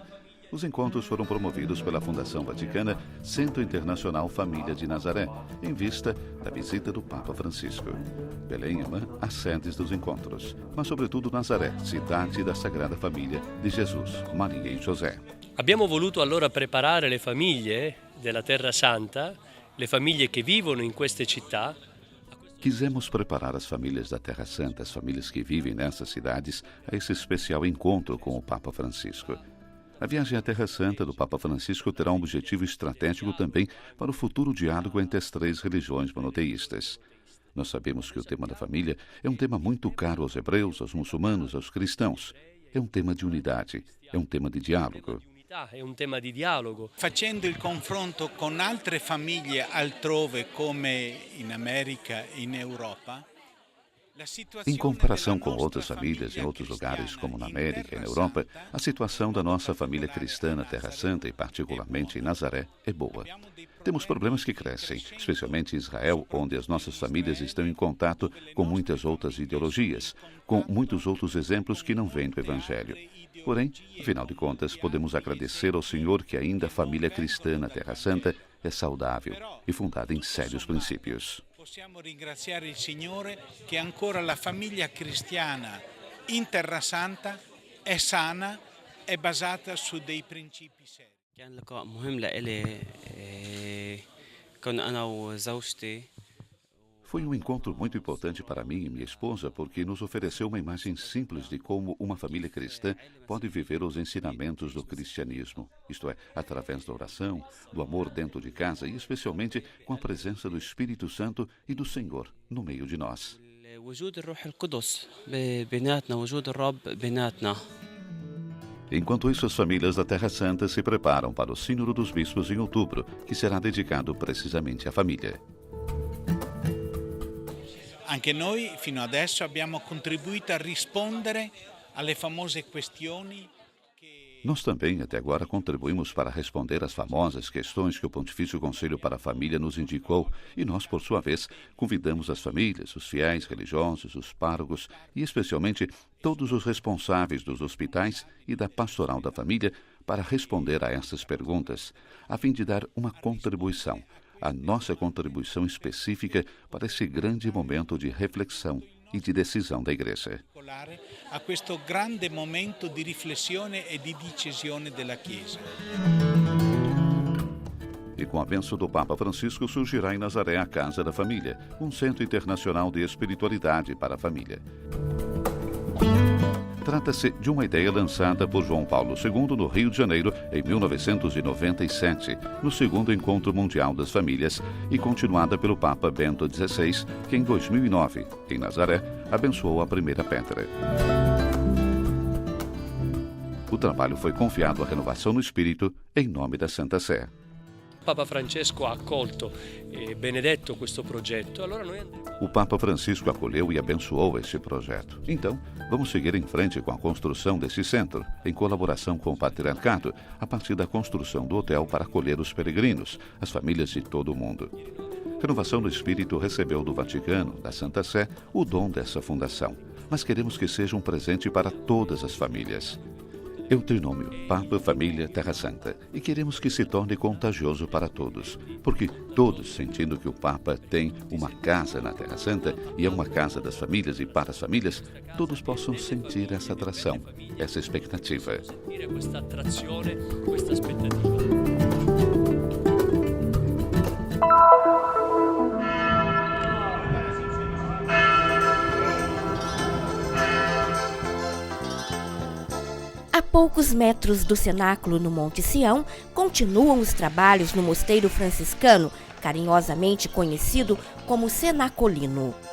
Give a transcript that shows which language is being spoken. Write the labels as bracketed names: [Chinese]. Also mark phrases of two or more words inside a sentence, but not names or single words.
[Portuguese] Os encontros foram promovidos pela Fundação Vaticana Centro Internacional Família de Nazaré, em vista da visita do Papa Francisco. Belém é as sedes dos encontros, mas sobretudo Nazaré, cidade da Sagrada Família de Jesus, Maria e José. [Italian] Abbiamo voluto allora preparare le famiglie della Terra Santa, le famiglie che vivono in queste città. [Portuguese] Quisemos preparar as famílias da Terra Santa, as famílias que vivem nessas cidades, a esse especial encontro com o Papa Francisco. A viagem à Terra Santa do Papa Francisco terá um objetivo estratégico também para o futuro diálogo entre as 3 religiões monoteístas. Nós sabemos que o tema da família é um tema muito caro aos hebreus, aos muçulmanos, aos cristãos. É um tema de unidade, é um tema de diálogo. [Italian] È un tema di dialogo. Facendo il confronto con altre famiglie altrove come in America e in Europa, [Portuguese] em comparação com outras famílias em outros lugares, como na América e na Europa, a situação da nossa família cristã na Terra Santa, e particularmente em Nazaré, é boa. Temos problemas que crescem, especialmente em Israel, onde as nossas famílias estão em contato com muitas outras ideologias, com muitos outros exemplos que não vêm do Evangelho. Porém, afinal de contas, podemos agradecer ao Senhor que ainda a família cristã na Terra Santa é saudável e fundada em sérios princípios. [Italian] Possiamo ringraziare il Signore che ancora la famiglia cristiana in Terra Santa è sana e basata su dei principi seri. [Arabic] كان لقاء مهم لإلي كنا أنا وزوجتي. [Portuguese] Foi um encontro muito importante para mim e minha esposa porque nos ofereceu uma imagem simples de como uma família cristã pode viver os ensinamentos do cristianismo, isto é, através da oração, do amor dentro de casa e especialmente com a presença do Espírito Santo e do Senhor no meio de nós. Enquanto isso, as famílias da Terra Santa se preparam para o Sínodo dos Bispos em outubro, que será dedicado precisamente à família. [Italian] Anche noi fino adesso abbiamo contribuito a rispondere alle famose questioni. [Portuguese] Nós também, até agora, contribuímos para responder às famosas questões que o Pontifício Conselho para a Família nos indicou e nós, por sua vez, convidamos as famílias, os fiéis religiosos, os párocos e, especialmente, todos os responsáveis dos hospitais e da pastoral da família para responder a essas perguntas, a fim de dar uma contribuição, a nossa contribuição específica para esse grande momento de reflexão e de decisão da Igreja. [Italian] A questo grande momento di riflessione e di decisione della Chiesa. [Portuguese] E com a bênção do Papa Francisco surgirá em Nazaré a Casa da Família, um centro internacional de espiritualidade para a família. Trata-se de uma ideia lançada por João Paulo II no Rio de Janeiro em 1997, no segundo Encontro Mundial das Famílias, e continuada pelo Papa Bento XVI, que em 2009, em Nazaré, abençoou a primeira pedra. O trabalho foi confiado à Renovação no Espírito em nome da Santa Sé. [Italian] Papa Francesco ha accolto e benedetto questo progetto. [Portuguese] O Papa Francisco acolheu e abençoou este projeto. Então, vamos seguir em frente com a construção desse centro, em colaboração com o Patriarcado, a partir da construção do hotel para acolher os peregrinos, as famílias de todo o mundo. Renovação do Espírito recebeu do Vaticano, da Santa Sé, o dom dessa fundação, mas queremos que seja um presente para todas as famílias. É o trinômio Papa, Família, Terra Santa e queremos que se torne contagioso para todos, porque todos, sentindo que o Papa tem uma casa na Terra Santa e é uma casa das famílias e para as famílias, todos possam sentir essa atração, essa expectativa. [Italian] Questa attrazione, questa aspettativa. [Portuguese] A poucos metros do cenáculo no Monte Sião, continuam os trabalhos no mosteiro franciscano, carinhosamente conhecido como Cenacolino.